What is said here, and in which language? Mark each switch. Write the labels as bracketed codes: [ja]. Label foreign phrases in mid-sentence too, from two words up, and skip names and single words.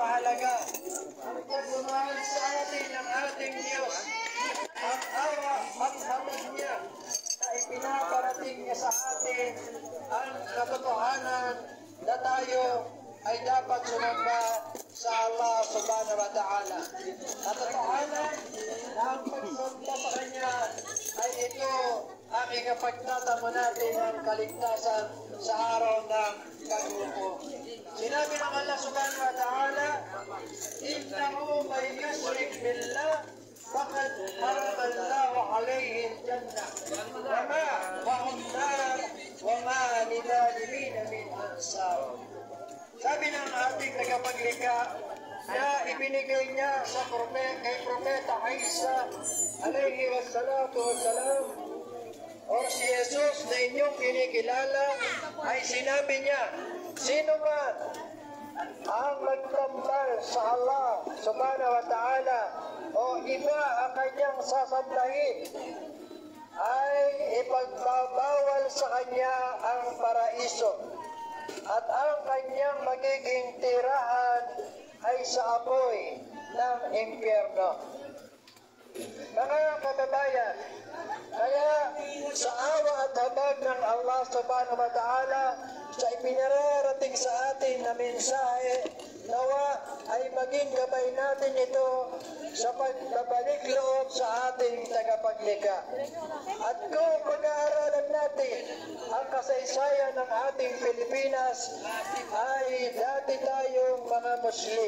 [tl] talaga. Pagmamahal sa atin ng ating Diyos, ang awa at hamon niya na ipinaparating niya sa atin ang katotohanan na tayo ay dapat sumamba sa Allah [ar] سبحانه وتعالى. [tl] Katotohanan na ang pagsamba sa Kanya ay ito ang ikapagtatamo natin ng kaligtasan sa araw ng kaguluko. Sinabi ng [ar] الله سبحانه وتعالى، إنه من يشرك بالله فقد حرم الله عليه الجنة وهم نار وما للظالمين من أنصار. [tl] Sabi ng ating tagapaglikha na ibinigay niya sa kay Propeta Isa [ar] عليه الصلاة والسلام, [tl] o si Jesus na inyong kinikilala, ay sinabi niya, sino man ang magtambal sa Allah [ar] سبحانه وتعالى [tl] o iba ang kanyang sasambahin, ay ipagbabawal sa kanya ang paraiso at ang kanyang magiging tirahan ay sa apoy ng impyerno. Mga kababayan, kaya sa awa at habag ng Allah [ar] سبحانه وتعالى [tl] sa ipinararating sa atin na mensahe, nawa ay maging gabay natin ito sa pagbabalik loob sa ating tagapaglikha. At kung pag-aaralan natin ang kasaysayan ng ating Pilipinas, ay dati tayong mga Muslim.